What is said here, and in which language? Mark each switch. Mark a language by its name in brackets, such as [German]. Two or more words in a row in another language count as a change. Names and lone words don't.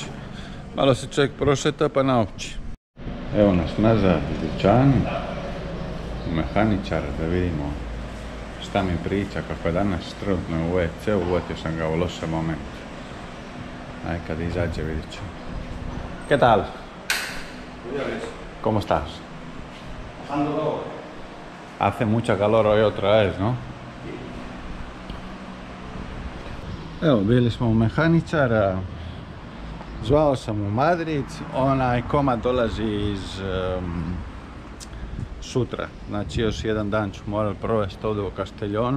[Croatian] Malo se čovjek prošeta pa nauči. Evo nas nazad u dućanu. U mehaničara da vidimo šta mi priča, kako je danas trenutno u WC-u, uvatio sam ga u lošem momentu. Aj kad izađe vidit ću. [Spanish] ¿Qué tal? ¿Cómo estás? Hace mucha calor hoy otra vez, ¿no? [Croatian] Evo, bili smo u mehaničara, zvao sam u Madrid, onaj komad dolazi iz sutra, znači još jedan dan ću morat provesti ovdje u Castellonu.